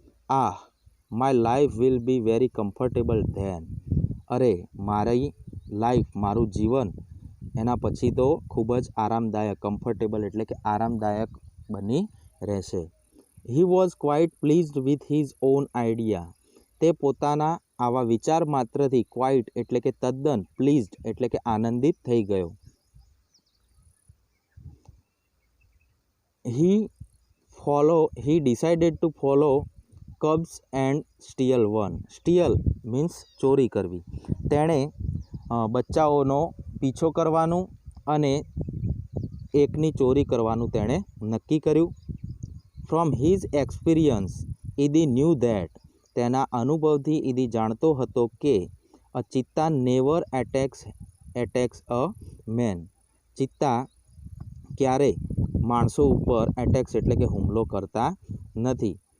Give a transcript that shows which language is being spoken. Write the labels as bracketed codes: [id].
[gu] Ah, [en] my life will be very comfortable then, [gu] અરે મારી life, મારું જીવન એના પછી તો ખૂબ જ આરામદાયક, કમ્ફર્ટેબલ એટલે કે આરામદાયક બની રહેશે. [en] he was quite pleased with his own idea, [gu] તે પોતાના આવા વિચાર માત્રથી, ક્વાઇટ એટલે કે તદ્દન, પ્લીઝડ એટલે કે આનંદિત થઈ ગયો. હી [en] he decided to follow cubs and steal one. Steal means [gu] ચોરી કરવી. તેણે બચ્ચાઓનો પીછો કરવાનું અને એકની ચોરી કરવાનું તેણે નક્કી કર્યું. [en] from his experience Idi knew that, [gu] તેના અનુભવથી ઈદી જાણતો હતો કે [en] a cheetah never attacks a man, [gu] ચિત્તા ક્યારે માણસો ઉપર એટેક્સ એટલે કે હુમલો કરતા નથી.